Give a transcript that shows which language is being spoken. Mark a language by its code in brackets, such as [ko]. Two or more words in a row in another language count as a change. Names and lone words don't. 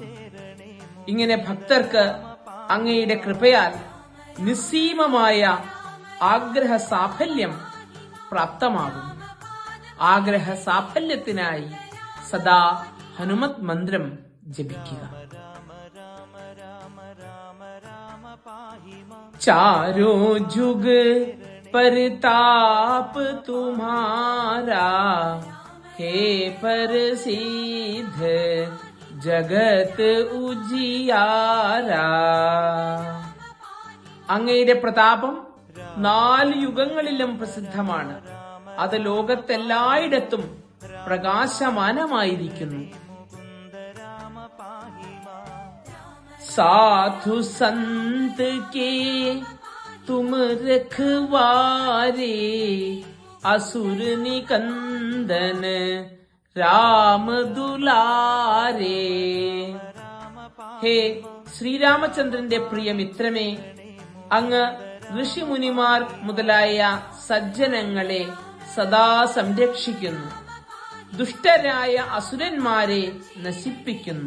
[ml] ഇങ്ങനെ ഭക്തർക്ക് അങ്ങയുടെ കൃപയാൽ നിസ്സീമമായ ആഗ്രഹ സാഫല്യം പ്രാപ്തമാകുന്നു. ആഗ്രഹ സാഫല്യത്തിനായി സദാ ഹനുമത് മന്ത്രം ജപിക്കുക. [awa] चारों जुग परताप तुम्हारा, हे प्रसिद्ध जगत उजियारा. [ml] അങ്ങയുടെ പ്രതാപം 4 യുഗങ്ങളിലും പ്രസിദ്ധമാണ്. അത് ലോകത്തെല്ലായിടത്തും പ്രകാശമാനമായിരിക്കുന്നു. [awa] साधु संत के तुम रखवारे, असुर निकंदन राम दुलारे. [ml] ഹേ ശ്രീരാമചന്ദ്രന്റെ പ്രിയ മിത്രമേ, അങ്ങ് ഋഷിമുനിമാർ മുതലായ സജ്ജനങ്ങളെ സദാ സംരക്ഷിക്കുന്നു, ദുഷ്ടരായ അസുരന്മാരെ നശിപ്പിക്കുന്നു.